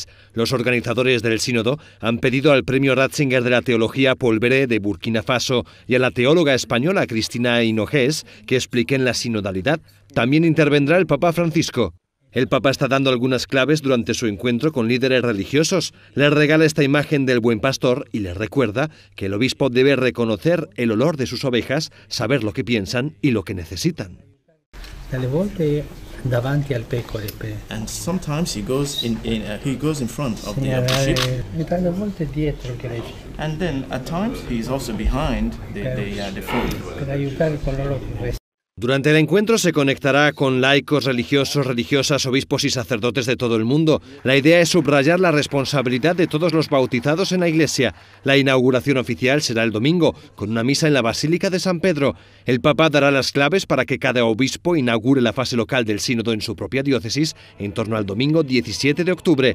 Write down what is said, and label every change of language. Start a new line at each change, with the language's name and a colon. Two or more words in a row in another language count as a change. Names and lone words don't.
Spanish: Los organizadores del sínodo han pedido al premio Ratzinger de la Teología Paul Béré de Burkina Faso y a la teóloga española Cristina Hinojés que expliquen la sinodalidad. También intervendrá el Papa Francisco. El Papa está dando algunas claves durante su encuentro con líderes religiosos. Les regala esta imagen del buen pastor y les recuerda que el obispo debe reconocer el olor de sus ovejas, saber lo que piensan y lo que necesitan.
Italian: Dalle volte davanti al pecore.
English: And sometimes he goes in front of the sheep.
Italian: E dalle volte dietro il gregge.
English: And then at times he's also behind the fold.
Italian: Per aiutare con loro che resta.
Spanish: Durante el encuentro se conectará con laicos, religiosos, religiosas, obispos y sacerdotes de todo el mundo. La idea es subrayar la responsabilidad de todos los bautizados en la Iglesia. La inauguración oficial será el domingo, con una misa en la Basílica de San Pedro. El Papa dará las claves para que cada obispo inaugure la fase local del sínodo en su propia diócesis en torno al domingo 17 de octubre.